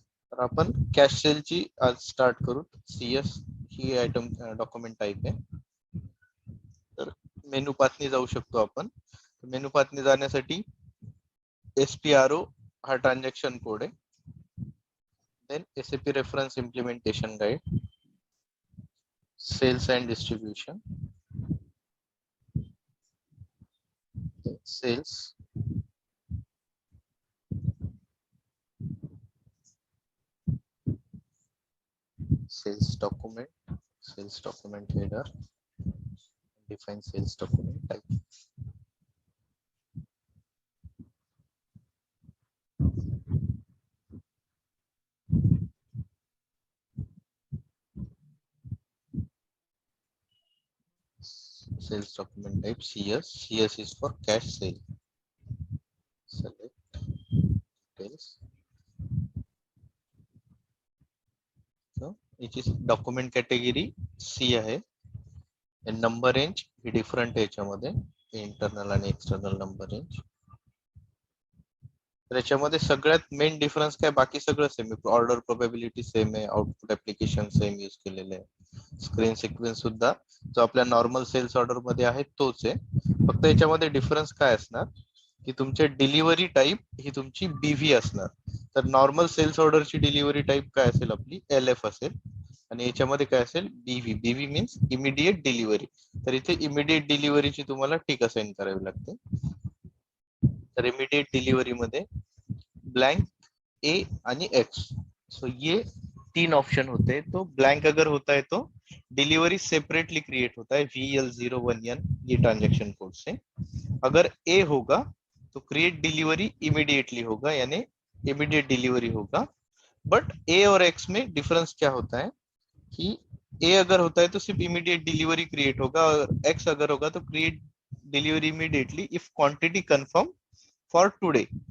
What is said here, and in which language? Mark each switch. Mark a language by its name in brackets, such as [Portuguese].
[Marathi] तर आपण कॅश सेलची आज स्टार्ट करू. सीएस ही आयटम डॉक्युमेंट टाइप आहे. तर मेनू पाथनी जाऊ शकतो आपण. मेनू पाथनी जाण्यासाठी SPRO हा ट्रान्झॅक्शन कोड आहे. [English] Then SAP reference implementation guide, sales and distribution, sales, sales document header, define sales document type. Sales document type CS. CS is for cash sale. Select details. So which is document category C आहे. [Marathi] Number range ही different आहे याच्यामध्ये, internal आणि external number range. तर याच्यामध्ये सगळ्यात main difference काय, बाकी सगळं सेम आहे. ऑर्डर प्रोबॅबिलिटी सेम आहे, आउटपुट ऍप्लिकेशन सेम यूज केलेले आहे, स्क्रीन सिक्वेन्स सुद्धा जो आपल्या नॉर्मल सेल्स ऑर्डर मध्ये आहे तोच आहे. फक्त याच्यामध्ये डिफरन्स काय असणार की तुमचे डिलिव्हरी टाइप ही तुमची BV असणार. तर नॉर्मल सेल्स ऑर्डरची डिलिव्हरी टाइप काय असेल आपली LF असेल, आणि याच्यामध्ये काय असेल BV मीन्स इमिडिएट डिलिव्हरी. तर इथे इमिडिएट डिलिव्हरीची तुम्हाला टिक असाइन करावी लागते. तर इमिडिएट डिलिव्हरी मध्ये ब्लैंक A आणि X, [Hindi] सो ये 3 ऑप्शन होते हैं. तो ब्लैंक अगर होता है तो डिलीवरी सेपरेटली क्रिएट होता है VL01N ये ट्रांजेक्शन कोड से. अगर A होगा तो क्रिएट डिलीवरी इमीडिएटली होगा, यानी इमीडिएट डिलीवरी होगा. बट A और X में डिफरेंस क्या होता है कि A अगर होता है तो सिर्फ इमीडिएट डिलीवरी क्रिएट होगा, और X अगर होगा तो create delivery immediately if quantity confirm for today.